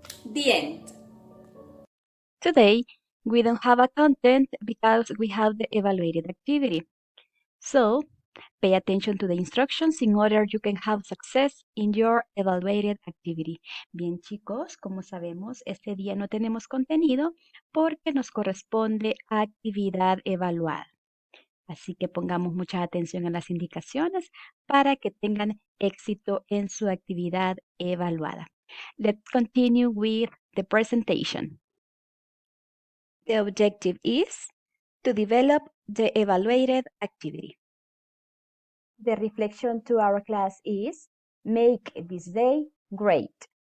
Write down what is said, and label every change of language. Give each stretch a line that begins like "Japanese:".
English: The end. Today, we don't have a content because we have the evaluated activity. So, pay attention to the instructions in order you can have success in your evaluated activity.
Spanish: Bien, chicos, como sabemos, este día no tenemos contenido porque nos corresponde actividad evaluada. Así que pongamos mucha atención a las indicaciones para que tengan éxito en su actividad evaluada.
English: Let's continue with the presentation. The objective is to develop the evaluated activity. The reflection to our class is, make this day great.